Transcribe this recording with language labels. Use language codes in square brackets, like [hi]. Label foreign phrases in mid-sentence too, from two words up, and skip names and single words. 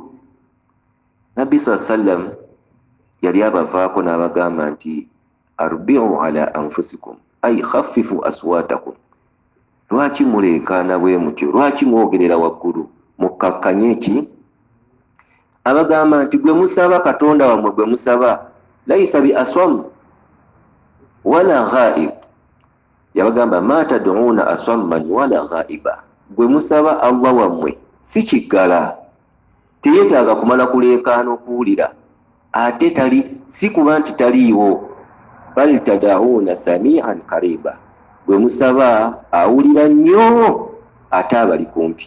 [lg] Nabbi sallam yali abavaako n'abagamba nti [ar] اربعوا على أنفسكم أي خففوا أصواتكم. [lg] Lwaki muleekaana bwe mutyo? Lwaki mwogerera waggulu? Mukkakkanye ki? Abagamba nti gwe musaba Katonda wammwe, gwe musaba [ar] ليس بأصم ولا غائب. [lg] Yabagamba [ar] ما تدعون أصم ولا غائبا. [lg] Gwe musaba Allah wammwe si kiggala, teyetaaga kumala kuleekaana okuwulira, ate si kuba nti taliiwo. [ar] بل تدعون سميعا قريبا. [lg] Gwe musaba awulira nnyo ate abali kumpi.